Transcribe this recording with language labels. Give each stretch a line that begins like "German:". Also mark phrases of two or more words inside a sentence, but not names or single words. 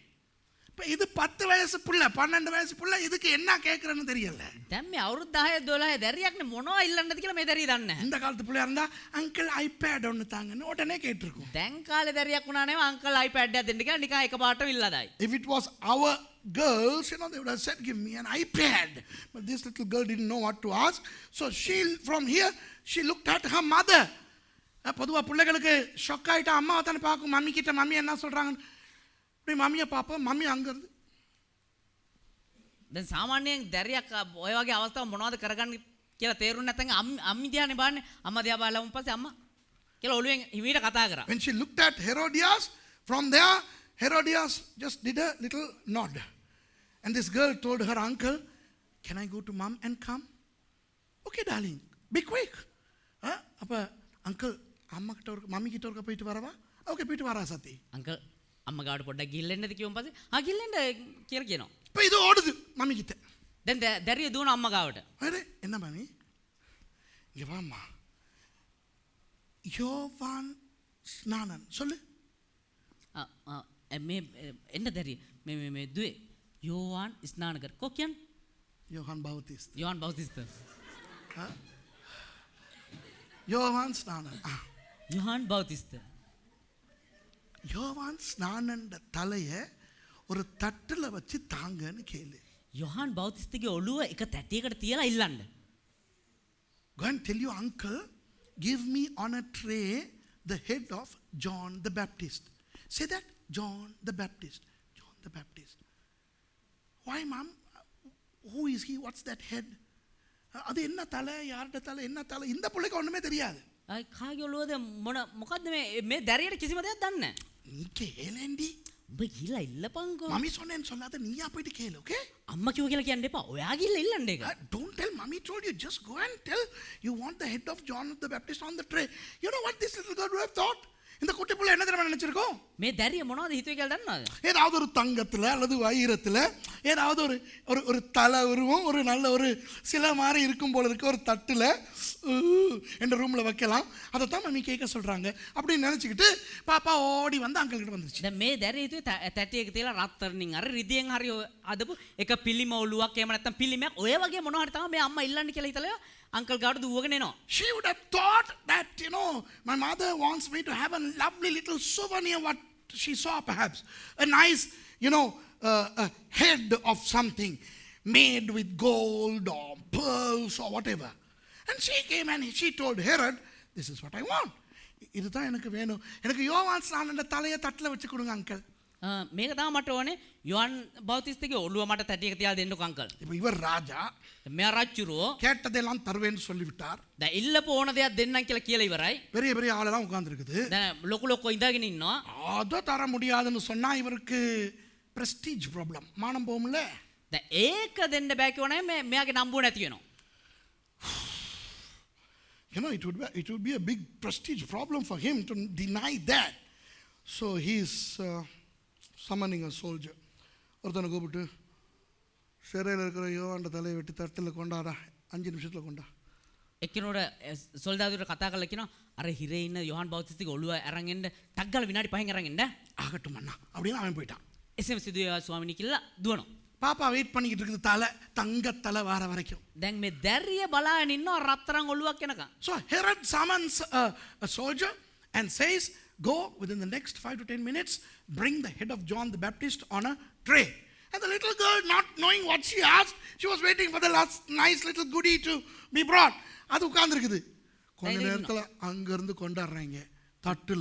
Tamil: இது 10 வயசு புள்ள 12 வயசு புள்ள இதுக்கு என்ன கேக்குறன்னு தெரியல.
Sinhala: දැන් මේ අවුරුදු 10 12 දැරියක්නේ මොනවා ඉල්ලන්නද කියලා මේ දැරිය දන්නේ නැහැ.
Tamil: இந்த காலத்து புள்ளையா இருந்தா අங்கிள் iPad ஒன்னு தாங்கன்னு உடனே கேட்டிருக்கும்.
Sinhala: දැන් කාලේ දැරියක් වුණා නේ අංකල් iPad එකක් දෙන්න කියලා නිකන් එකපාරට ඉල්ලදායි.
English: If it was our girls, they would have said, give me an iPad. But this little girl didn't know what to ask. So from here, she looked at her mother.
Tamil: பொதுவாக பிள்ளைகளுக்கு ஷொக் ஆகிட்டா அம்மாவை தானே பார்க்கும். மம்மி கிட்ட மம்மி என்ன சொல்கிறாங்க, இப்படி மம்மியை பார்ப்போம். மம்மி அங்கேருந்து
Sinhala: දැන් සාමාන්‍යයෙන් දැරියක් ඔය වගේ අවස්ථාව මොනවද කරගන්න කියලා තේරුම් නැත්නම් අම්මි දිහානේ බලන්නේ. අම්මා දිහා බලලා පස්සේ අම්මා කියලා ඔළුවෙන් හිමීට කතා කරා.
English: When she looked at Herodias, from there Herodias just did a little nod. And this girl told her uncle, can I go to mom and come? Okay darling, be quick.
Tamil: அப்ப uncle அம்மா கிட்ட ஒரு மம்மி கிட்ட ஒரு போயிட்டு வரவா? ஓகே போயிட்டு வரா சத்தி.
Sinhala: අංකල් අම්මා ගාවට පොඩ්ඩක් ගිහිල්ලා කිව්වන් පස්සේ ගිහිල්ලා කියලා කියනවා.
Tamil: இப்போ இது ஓடுது மம்மி கிட்ட.
Sinhala: දැන් දැරිය දුවන අම්මා ගාවට.
Tamil: அரே என்ன மம்மி? இங்க வாம்மா. யோவான் ஸ்நானன் சொல்லு.
Sinhala: මේ එන්න දැරිය මේ දුවේ යෝවාන් ස්නානකර කො කියන්නේ?
Tamil: யோவான் பௌத்திஸ்ட்.
Sinhala: යෝවාන් බෞතිස්ත.
Tamil: யோவான் ஸ்நானன்.
Sinhala: යෝවාන් බෞතිස්ත.
Tamil: யோவான் ஸ்நானன்ட தலையை ஒரு தட்டுல வச்சு தாங்கன்னு கேளு.
Sinhala: යෝවාන් බෞතිස්තගේ ඔළුව එක තැටියකට තියලා ඉල්ලන්න.
English: Go and tell your uncle, give me on a tray the head of John the Baptist. Say that, John the Baptist. John the Baptist. Why mom? Who is he? What's that head?
Tamil: அது என்ன தலை, யார்ட தலை, என்ன தலை, இந்த பிள்ளைக்கு ஒண்ணுமே தெரியாது.
Sinhala: කාගේ ඔළුවද මොකද්ද මේ දැරියට කිසිම දෙයක් දන්නේ නැහැ.
Tamil: நீ கேளேண்டி.
Sinhala: උඹ ගිහලා ඉල්ලපන්කෝ.
Tamil: மம்மி சொன்னேன்னு சொல்லாத, நீயா போயிட்டு கேளு, okay?
Sinhala: අම්මා කිව්ව කියලා කියන්න එපා. ඔයා ගිහලා ඉල්ලන්න ඒක.
English: Don't tell mommy told you, just go and tell you want the head of John the Baptist on the tray. You know what this little girl would have thought?
Tamil: இந்த குட்டி புள்ள என்ன தெரியுமா நினைச்சிருக்கோம்?
Sinhala: මේ දැරිය මොනවද හිතුවේ කියලා දන්නවද?
Tamil: ஏதாவது ஒரு தங்கத்துல அல்லது வைரத்துல ஏதாவது ஒரு ஒரு தலை உருவம் ஒரு நல்ல ஒரு சில மாதிரி இருக்கும் போல இருக்க ஒரு தட்டுல என்ற ரூம்ல வைக்கலாம். அதை தான் மம்மி கேட்க சொல்றாங்க அப்படின்னு நினைச்சுக்கிட்டு பாப்பா ஓடி வந்து அங்கிள் கிட்ட வந்துருச்சு.
Sinhala: දැන් මේ දැරිය හිතුවේ තැටියක තියලා රත්තරන්ින් හරි රිදියෙන් හරි අදපු එක පිළිම ඔළුවක් එහෙම නැත්නම් පිළිමයක් ඔය වගේ මොනවා හරි තමයි මේ අම්මා ඉල්ලන්න කියලා හිතලා අංකල් ගාවට දුවගෙන එනවා.
English: She would have thought that, my mother wants me to have a lovely little souvenir, what she saw perhaps. A nice, a head of something made with gold or pearls or whatever. And she came and she told Herod, this is what I want.
Tamil: இதுதான் எனக்கு வேணும். எனக்கு யோவான் ஸ்நானன்ட தலையை தட்டில் வச்சு கொடுங்க அங்கிள்.
Sinhala: මේක තමයි මට ඕනේ. යොහන් බෞතිස්තගේ ඔළුව මට තැටියක තියාලා දෙන්නකෝ අංකල්.
Tamil: இப்போ இவர் ராஜா
Sinhala: මෙයා රජුරෝ
Tamil: கேட்டதெல்லாம் தருவேன்னு சொல்லிவிட்டார்.
Sinhala: දැන් ඉල්ලපු ඕන දෙයක් දෙන්නම් කියලා කියලා ඉවරයි.
Tamil: பெரிய பெரிய ஆளெல்லாம் உட்கார்ந்திருக்குது.
Sinhala: දැන් ලොකු ලොකෝ ඉඳගෙන ඉන්නවා.
Tamil: அதை தர முடியாதுன்னு சொன்னா இவருக்கு
English: prestige problem,
Tamil: மானம் போகும்ல.
Sinhala: දැන් ඒක දෙන්න බෑ කියවනේ මෙයාගේ නම්බුව නැති වෙනවා.
English: It would be a big prestige problem for him to deny that. So he's summoning a soldier.
Tamil: ஒருத்தனை கூப்பிட்டு சிறையில் இருக்கிற யோவான்ட தலையை வெட்டி தட்டில் கொண்டாடா, 5 நிமிஷத்தில் கொண்டா.
Sinhala: එක්කෙනෙකුට සොල්දාදුවට කතා කරලා කියනවා අර හිරේ ඉන්න යොහන් බෞතිස්තගේ ඔළුව අරන් එන්න ටක් ගාලා විනාඩි 5න් අරන් එන්න.
Tamil: ஆகட்டும் அண்ணா அப்படின்னு அவன் போயிட்டான்.
Sinhala: එසේම සිදුවේ ස්වාමිනී කියලා දුවනවා.
Tamil: பாப்பா வெயிட் பண்ணிக்கிட்டு இருக்குது தலை, தங்க தலை வர வரைக்கும்.
Sinhala: දැන් මේ දැරිය බලාගෙන ඉන්නවා රත්තරන් ඔළුවක් එනකන්.
English: So Herod summons a soldier and says, go within the next 5 to 10 minutes, bring the head of John the Baptist on a tray. And the little girl, not knowing what she asked, she was waiting for the last nice little goodie to be brought.
Tamil: அது உட்கார்ந்திருக்குது. கொஞ்ச நேரத்துல அங்க இருந்து கொண்டாடுறாங்க தட்டுல.